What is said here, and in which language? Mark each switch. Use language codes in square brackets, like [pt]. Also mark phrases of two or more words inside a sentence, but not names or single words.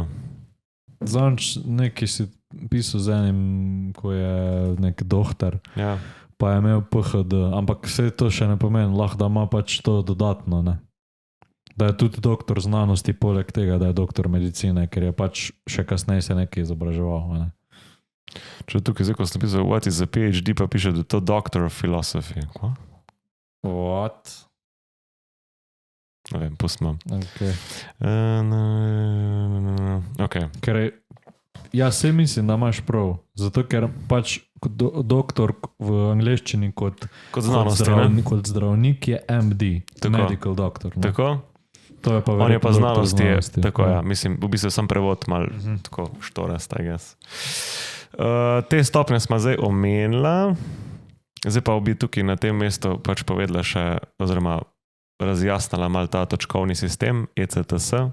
[sl] Zanč nekaj si pisal z enim, ko je nek doktor. Ja. Pa je imel PhD, ampak vse to še ne pomeni, lahko da ima pač to dodatno, ne. Da je tudi doktor znanosti poleg tega, da je doktor medicine, ker je pač še kasneje se nekaj izobraževal, ne. Če tukaj zdaj, ko sem pisal, [en] what is a PhD, [sl] pa piše, da je to [en] doctor of philosophy. [sl] Kva? What? Ne vem, pustimo. Ker jaz se mislim, da imaš prav, zato ker pač doktor v angleščini kot zdravnik je MD, [en] medical doctor. [sl] Ne? Tako? To je pa on je pa znanosti. Tako, ja. Mislim, v bistvu sem prevod mal tako štorast, [en] I guess. [sl] Te stopnje smo zdaj omenila, zdaj pa bi tukaj na tem mestu pač povedala še, oziroma razjasnila mal ta točkovni sistem, ECTS.